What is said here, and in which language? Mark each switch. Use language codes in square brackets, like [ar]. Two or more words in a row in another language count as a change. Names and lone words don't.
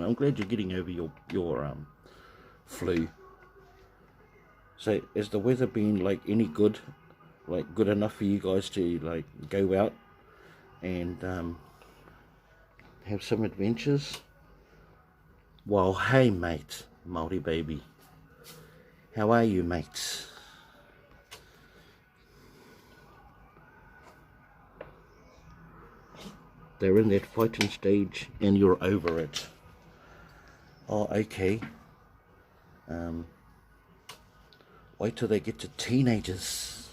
[en] I'm glad you're getting over your flu. So, has the weather been like any good, like good enough for you guys to like go out and have some adventures? Well, hey, mate, Māori baby, how are you, mates? They're in that fighting stage, and you're over it. Oh, okay. Wait till they get to teenagers.